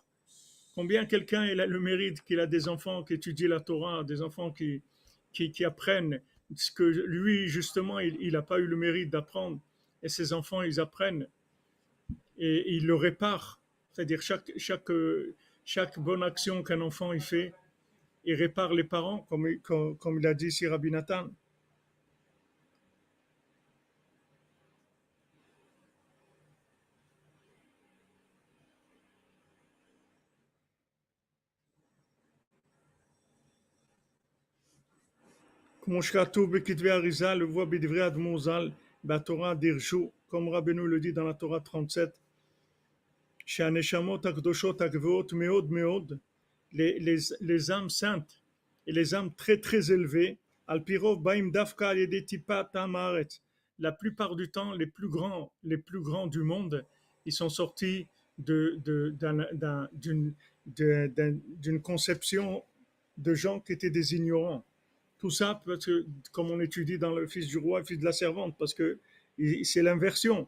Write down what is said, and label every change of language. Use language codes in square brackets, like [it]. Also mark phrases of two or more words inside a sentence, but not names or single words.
[fr] Combien quelqu'un il a le mérite qu'il a des enfants qui étudient la Torah, des enfants qui apprennent ce que lui, justement, il n'a pas eu le mérite d'apprendre. Et ses enfants, ils apprennent et ils le réparent. C'est-à-dire chaque bonne action qu'un enfant il fait, il répare les parents, comme il a dit ici Rabbi Nathan. [he] כמו שכתוב בכתבי אריזה, לבוא בדברי אדמו"ר ז"ל, בתורה דרשו, [fr] comme Rabbeinu le dit dans la Torah 37, [he] שהנשמות הקדושות הגבוהות מאוד מאוד, [fr] les âmes saintes et les âmes très très élevées, [he] על פי רוב באים דווקא על ידי טיפת עם הארץ. [fr] La plupart du temps, les plus grands du monde, ils sont sortis d'une conception de gens qui étaient des ignorants. Tout ça, parce que, comme on étudie dans le Fils du roi et Fils de la servante, parce que c'est l'inversion.